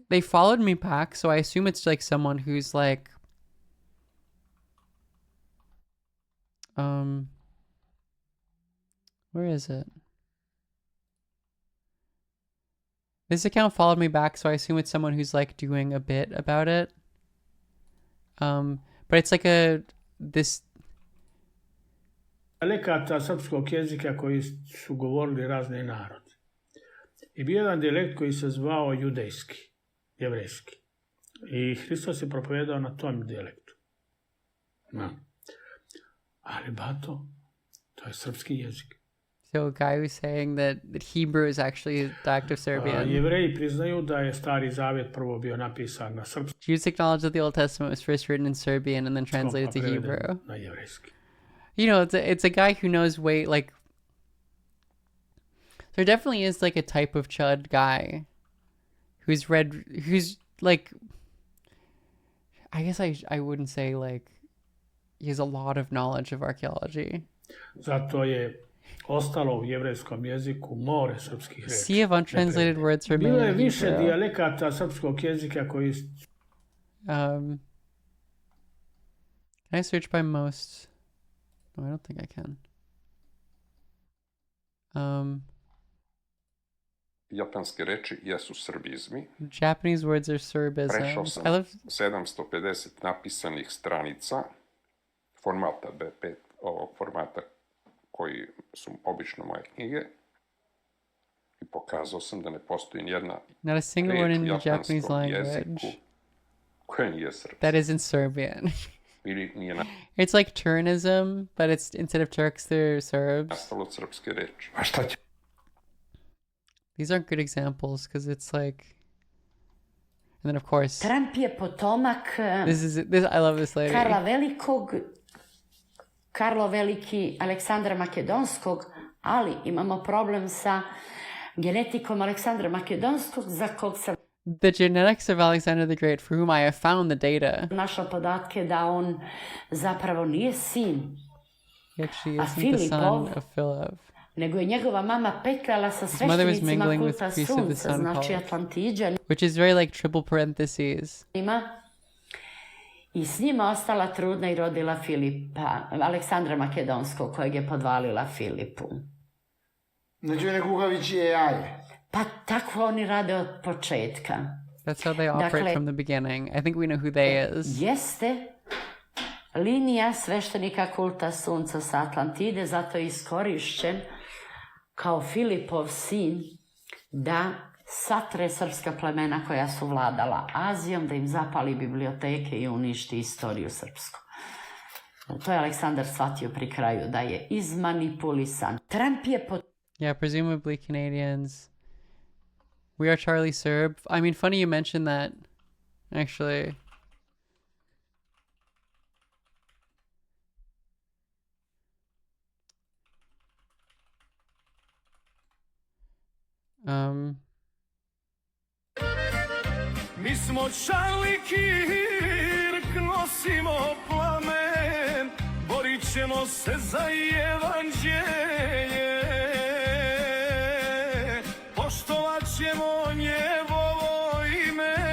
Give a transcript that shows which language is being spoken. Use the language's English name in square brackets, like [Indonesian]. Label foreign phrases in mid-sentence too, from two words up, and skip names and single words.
[English] They followed me back, so I assume it's like someone who's like where is it? This account followed me back, so I assume it's someone who's like doing a bit about it. But it's like this [Serbian] dijalekata srpskog jezika koji su govorili razni narodi. I bio jedan dijalekt koji se zvao judejski, jevrejski. I Hristos je propovedao na tom dijalektu. No. Ali bato, to je srpski jezik. [English] So a guy who's saying that Hebrew is actually a dialect of Serbian. [Serbian] Jevreji priznaju da je Stari Zavjet prvo bio napisan na srpskom. [English] Jews acknowledge that the Old Testament was first written in Serbian and then translated to Hebrew. [Serbian] Na jevrejski. [English] You know, it's a guy who knows way, like, there definitely is like a type of chud guy who's like, I guess I wouldn't say like he has a lot of knowledge of archaeology. [Serbian] Zato je ostalo u jevrejskom jeziku more srpskih reči. [English] Sea of untranslated words remain [Serbian] Bilo je [English] in [Serbian] više [English] Hebrew. [Serbian] dijalekata srpskog jezika koji [English] Can I search by most? No, I don't think I can. [Serbian] Japanske reči jesu srbizmi. [English] Japanese words are Serbisms. [Serbian] Prešao sam [English] I love [Serbian] 750 napisanih stranica formata B5, ovog formata koji su obično moje knjige, i pokazao sam da ne postoji nijedna [English] not a single word in the Japanese [Serbian] japanskom [English] language [Serbian] jeziku koja nije srpska. [English] that isn't Serbian. [Serbian] Ili nije [English] It's like Turnism, but it's instead of Turks, they're Serbs. [Serbian] nastalo od srpske reči. [English] These aren't good examples because it's like, and then of course, [Serbian] Trump je potomak [English] I love this lady. [Serbian] Karla Velikog, Karlo Veliki, Aleksandra Makedonskog, ali imamo problem sa genetikom Aleksandra Makedonskog, za kog sam [English] The genetics of Alexander the Great, for whom I have found the data. [Serbian] našla podatke da on zapravo nije sin, [English] He actually a isn't the son [Serbian] Filipov, [English] of Philip. [Serbian] nego je njegova mama petljala sa [English] His mother was [Serbian] sveštenicima [English] mingling with [Serbian] kulta [English] priests of the [Serbian] sunca, [English] sun [Serbian] znači [English] cult, [Serbian] Atlantiđanima, [English] which is very like triple parentheses. [Serbian] i s njima ostala trudna i rodila Filipa, Aleksandra Makedonskog, kojeg je podvalila Filipu. Znači one kukavičije jaje. Pa tako oni rade od početka. [English] That's how they operate [Serbian] Dakle, [English] from the beginning. I think we know who they is. [Serbian] Jeste linija sveštenika kulta sunca sa Atlantide, zato je iskorišćen kao Filipov sin da satre srpska plemena koja su vladala Azijom, da im zapali biblioteke i uništi istoriju srpsku. To je Aleksandar shvatio pri kraju, da je izmanipulisan. Trump je [English] Yeah, presumably Canadians. We are Charlie Serb. I mean, funny you mentioned that, actually. [Croatian] Mi smo Charlie Kirk, nosimo plamen, borit ćemo se za evanđelje, poštovat ćemo njegovo ime.